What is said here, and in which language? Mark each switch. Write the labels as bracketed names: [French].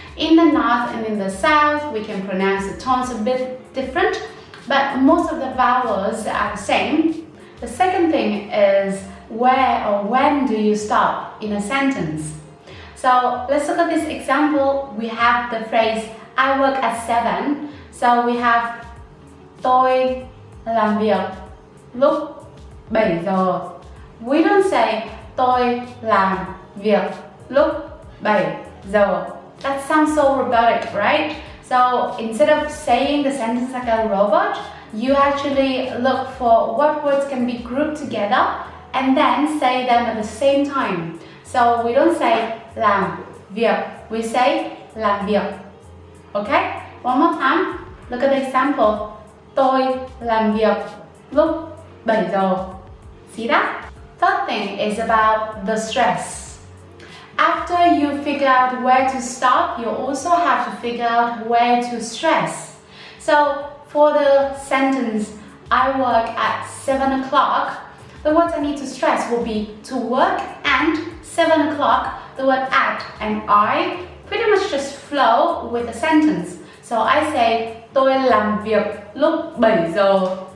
[English] In the north and in the south, we can pronounce the tones a bit different, but most of the vowels are the same. The second thing is where or when do you stop in a sentence. So let's look at this example. We have the phrase I work at 7. So we have [Vietnamese] tôi làm việc lúc 7 giờ. [English] We don't say [Vietnamese] tôi làm việc lúc 7 giờ. [English] That sounds so robotic, right? So instead of saying the sentence like a robot, you actually look for what words can be grouped together and then say them at the same time. So we don't say làm việc, we say làm việc. Okay? One more time. Look at the example. [Vietnamese] Tôi làm việc lúc 7 giờ. [English] See that? Third thing is about the stress. After you figure out where to stop, you also have to figure out where to stress. So for the sentence, I work at 7 o'clock, the words I need to stress will be to work and 7 o'clock, the word at and I pretty much just flow with the sentence. So I say [Vietnamese] tôi làm việc lúc 7 giờ.